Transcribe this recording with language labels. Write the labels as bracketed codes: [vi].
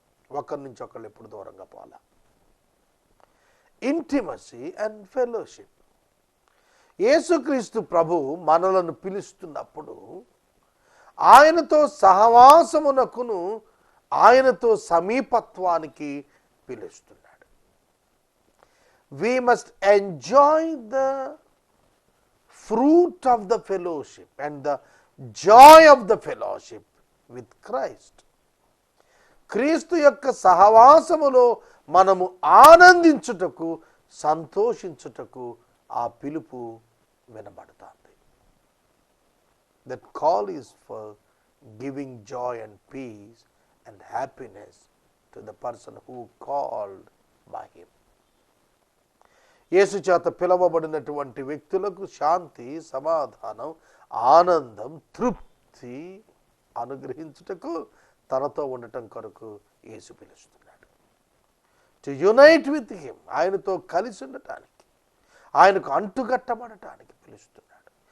[te] ఒకరి నుంచి ఒకళ్ళు ఎప్పుడు దూరంగా పోలా. [en] Intimacy and fellowship. [te] యేసుక్రీస్తు ప్రభు మనలను పిలుస్తున్నప్పుడు ఆయనతో సహవాసమునకును ఆయనతో సమీపత్వానికి పిలుస్తున్నాడు. [en] We must enjoy the fruit of the fellowship and the joy of the fellowship with Christ. [te] క్రీస్తు యొక్క సహవాసములో మనము ఆనందించుటకు, సంతోషించుటకు ఆ పిలుపు వినబడుతుంది. [en] That call is for giving joy and peace and happiness to the person who called by him. [te] యేసు చేత పిలవబడినటువంటి వ్యక్తులకు శాంతి, సమాధానం, ఆనందం, తృప్తి అనుగ్రహించుటకు, తనతో ఉండటం కొరకు యేసు పిలుస్తున్నాడు. [en] to unite with him, [te] ఆయనతో కలిసి ఉండటానికి, ఆయనకు అంటుగట్టబడటానికి పిలుస్తున్నాడు.